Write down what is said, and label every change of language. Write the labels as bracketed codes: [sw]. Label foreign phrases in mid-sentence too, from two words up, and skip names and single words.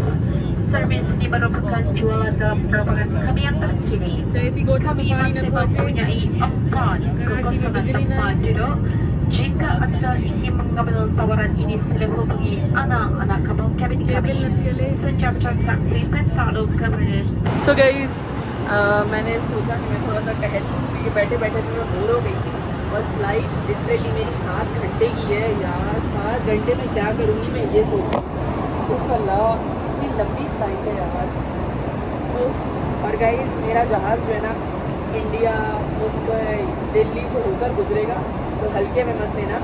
[ms] Servis ini merupakan jualan dalam penerbangan kami yang terkini. Kami masih mempunyai 4 kekosongan tempat duduk. Jika anda ingin mengambil tawaran ini, sila hubungi anak-anak kapal kabin kami. Sejak transaksi terlalu kemudian. [en] So guys, [hi] मैंने सोचा कि मैं थोड़ा सा टहल लूँ क्योंकि बैठे बैठे तो मैं बोर हो गई थी और [en] flight literally [hi] मेरी 7 घंटे की है यार। 7 घंटे में क्या करूँगी मैं ये सोच उफ अल्लाह, इतनी लंबी फ्लाइट है यार। और गाइस मेरा जहाज़ जो है ना इंडिया, मुंबई, दिल्ली से होकर गुजरेगा, तो हल्के में मत लेना।